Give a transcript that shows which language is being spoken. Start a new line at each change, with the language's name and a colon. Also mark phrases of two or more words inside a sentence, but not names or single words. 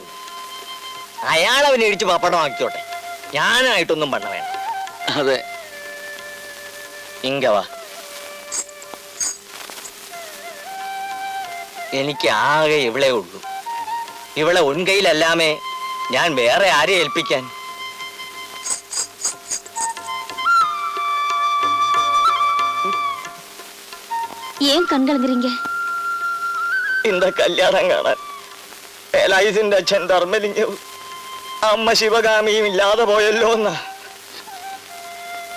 Malayalam: അയാളവനെ ഇടിച്ച് പപ്പടമാക്കിയോട്ടെ, ഞാനായിട്ടൊന്നും പണ വേണ്ട. അതെ,
Tamil: இங்க வா.
Malayalam: എനിക്ക് ആകെ ഇവളെ ഉള്ളൂ. ഇവളെ ഉൻകൈയിലല്ലാമേ ഞാൻ വേറെ ആരെ ഏൽപ്പിക്കാൻ?
Tamil: ஏன் கண்கலங்குறீங்க? இந்த கல்யாணம்
Malayalam: കാണാൻ വേലായുധന്റെ അച്ഛൻ ധർമ്മലിംഗവും അമ്മ ശിവകാമിയും ഇല്ലാതെ പോയല്ലോ എന്ന്.